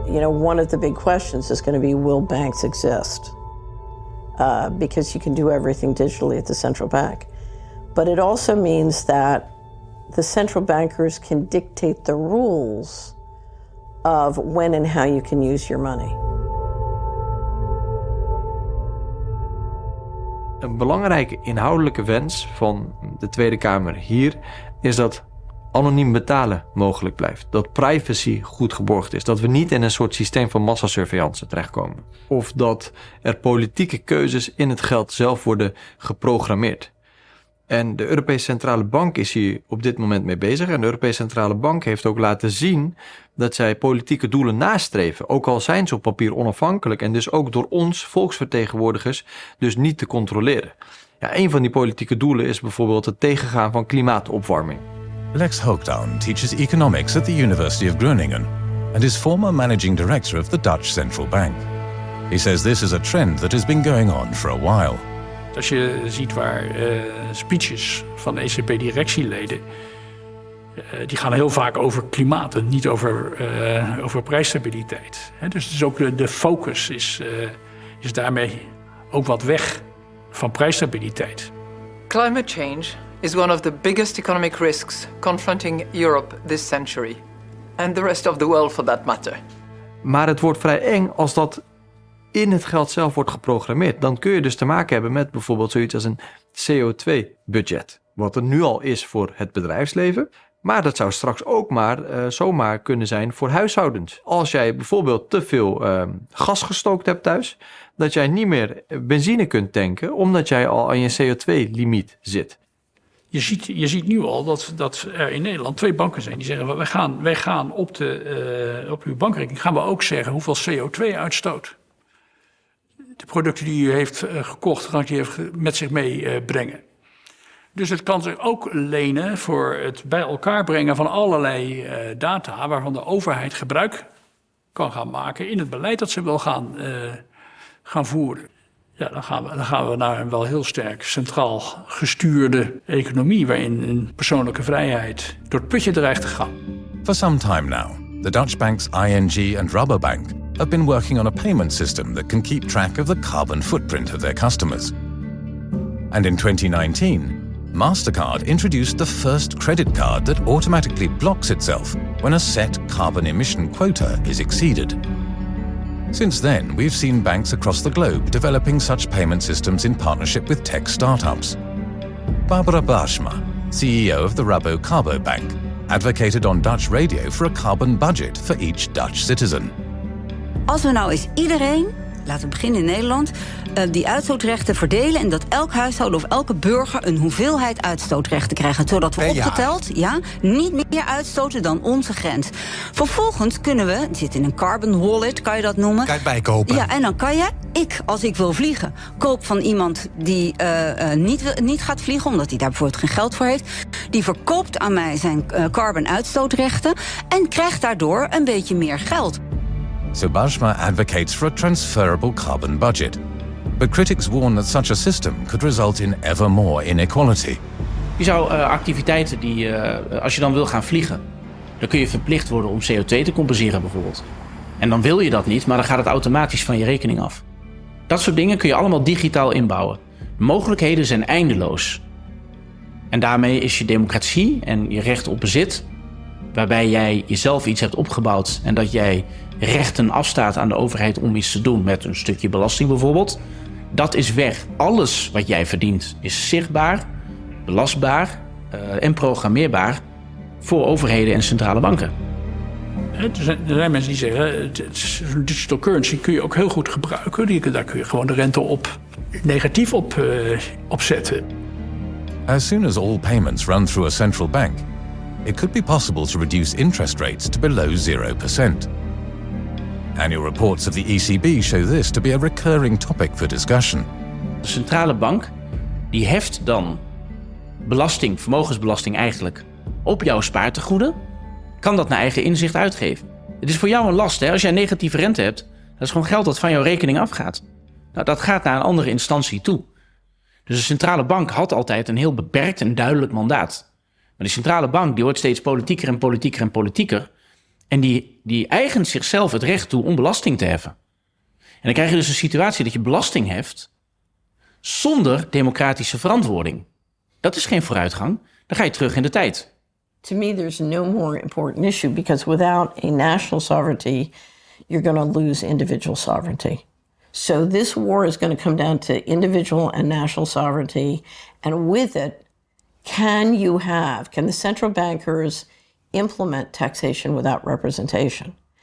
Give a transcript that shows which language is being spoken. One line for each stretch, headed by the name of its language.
English: One of the big questions is going to be, will banks exist? Because you can do everything digitally at the central bank. But it also means that the central bankers can dictate the rules of when and how you can use your money.
Dutch: Een belangrijke inhoudelijke wens van de Tweede Kamer hier is dat anoniem betalen mogelijk blijft. Dat privacy goed geborgd is. Dat we niet in een soort systeem van massasurveillance terechtkomen. Of dat er politieke keuzes in het geld zelf worden geprogrammeerd. En de Europese Centrale Bank is hier op dit moment mee bezig. En de Europese Centrale Bank heeft ook laten zien dat zij politieke doelen nastreven. Ook al zijn ze op papier onafhankelijk en dus ook door ons, volksvertegenwoordigers, dus niet te controleren. Ja, een van die politieke doelen is bijvoorbeeld het tegengaan van klimaatopwarming.
English: Lex Hoogdown teaches economics at the University of Groningen and is former managing director of the Dutch Central Bank. He says this is a trend that has been going on for a while.
Dutch: Als je ziet waar speeches van de ECB-directieleden, die gaan heel vaak over klimaat en niet over prijsstabiliteit. Dus ook de focus is daarmee ook wat weg van prijsstabiliteit.
English: Climate change is one of the biggest economic risks confronting Europe this century. And the rest of the world for that matter.
Dutch: Maar het wordt vrij eng als dat in het geld zelf wordt geprogrammeerd, dan kun je dus te maken hebben met bijvoorbeeld zoiets als een CO2-budget. Wat er nu al is voor het bedrijfsleven. Maar dat zou straks ook maar zomaar kunnen zijn voor huishoudens. Als jij bijvoorbeeld te veel gas gestookt hebt thuis, dat jij niet meer benzine kunt tanken, omdat jij al aan je CO2-limiet zit. Je ziet nu al dat er in Nederland 2 banken zijn die zeggen, wij gaan op uw bankrekening gaan we ook zeggen hoeveel CO2 uitstoot de producten die u heeft gekocht, gaat u met zich meebrengen. Dus het kan zich ook lenen voor het bij elkaar brengen van allerlei data waarvan de overheid gebruik kan gaan maken in het beleid dat ze wil gaan voeren. Ja, dan gaan we naar een wel heel sterk centraal gestuurde economie waarin een persoonlijke vrijheid door het putje dreigt te gaan.
English: For some time now, the Dutch banks ING and Rabobank have been working on a payment system that can keep track of the carbon footprint of their customers. And in 2019, MasterCard introduced the first credit card that automatically blocks itself when a set carbon emission quota is exceeded. Since then, we've seen banks across the globe developing such payment systems in partnership with tech startups. Barbara Baarsma, CEO of the Rabo Carbo Bank, advocated on Dutch radio for a carbon budget for each Dutch citizen.
Dutch: Als we nou eens iedereen, laten we beginnen in Nederland, die uitstootrechten verdelen en dat elk huishouden of elke burger een hoeveelheid uitstootrechten krijgt, zodat we opgeteld niet meer uitstoten dan onze grens. Vervolgens kunnen we, het zit in een carbon wallet, kan je dat noemen. Kan je het bijkopen. Ja, en dan kan je, als ik wil vliegen, koop van iemand die niet gaat vliegen, omdat hij daar bijvoorbeeld geen geld voor heeft. Die verkoopt aan mij zijn carbon uitstootrechten en krijgt daardoor een beetje meer geld.
English: So Baarsma advocates for a transferable carbon budget. But critics warn that such a system could result in ever more inequality.
Dutch: Je zou activiteiten die, als je dan wil gaan vliegen, dan kun je verplicht worden om CO2 te compenseren bijvoorbeeld. En dan wil je dat niet, maar dan gaat het automatisch van je rekening af. Dat soort dingen kun je allemaal digitaal inbouwen. De mogelijkheden zijn eindeloos. En daarmee is je democratie en je recht op bezit, waarbij jij jezelf iets hebt opgebouwd en dat jij rechten afstaat aan de overheid om iets te doen met een stukje belasting bijvoorbeeld, dat is weg. Alles wat jij verdient is zichtbaar, belastbaar en programmeerbaar voor overheden en centrale banken. Er zijn mensen die zeggen, digital currency kun je ook heel goed gebruiken. Daar kun je gewoon de rente negatief op zetten.
English: As soon as all payments run through a central bank, it could be possible to reduce interest rates to below 0%. Annual reports of the ECB show this to be a recurring topic for discussion.
Dutch: De centrale bank die heft dan belasting, vermogensbelasting eigenlijk, op jouw spaartegoeden, kan dat naar eigen inzicht uitgeven. Het is voor jou een last, hè? Als jij negatieve rente hebt, dat is gewoon geld dat van jouw rekening afgaat. Nou, dat gaat naar een andere instantie toe. Dus de centrale bank had altijd een heel beperkt en duidelijk mandaat. Maar die centrale bank die wordt steeds politieker en politieker en politieker. En die eigent zichzelf het recht toe om belasting te heffen. En dan krijg je dus een situatie dat je belasting heft zonder democratische verantwoording. Dat is geen vooruitgang. Dan ga je terug in de tijd.
English: To me, there's no more important issue because without a national sovereignty, you're going to lose individual sovereignty. So this war is going to come down to individual and national sovereignty. And with it, can the central bankers implement taxation without representation?